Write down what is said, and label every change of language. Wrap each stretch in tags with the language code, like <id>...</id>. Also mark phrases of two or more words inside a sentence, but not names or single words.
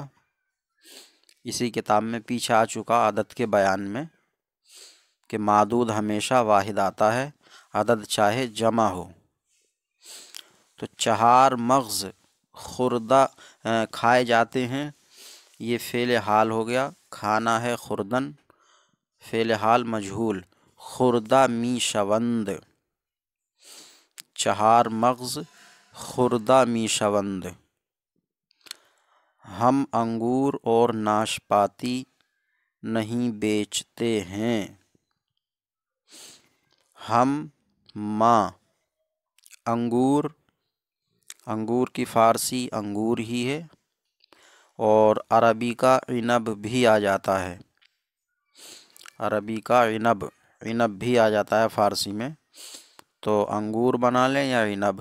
<ur>اسی کتاب میں پیچھے آ چکا عدد کے بیان میں کہ معدود ہمیشہ واحد آتا ہے، عدد چاہے جمع ہو۔ تو 4 مغز خوردہ کھائے جاتے ہیں، یہ فعل حال ہو گیا، کھانا ہے خوردن، فعل حال مجہول،</ur> <fa>خوردہ می شوند، 4 مغز خوردہ می شوند۔</fa> <ur>ہم انگور اور ناشپاتی نہیں بیچتے ہیں، ہم ماں انگور، انگور کی فارسی انگور ہی ہے، اور عربی کا عنب بھی آ جاتا ہے، عربی کا عنب، عنب بھی آ جاتا ہے فارسی میں، تو انگور بنا لیں یا عنب۔</ur>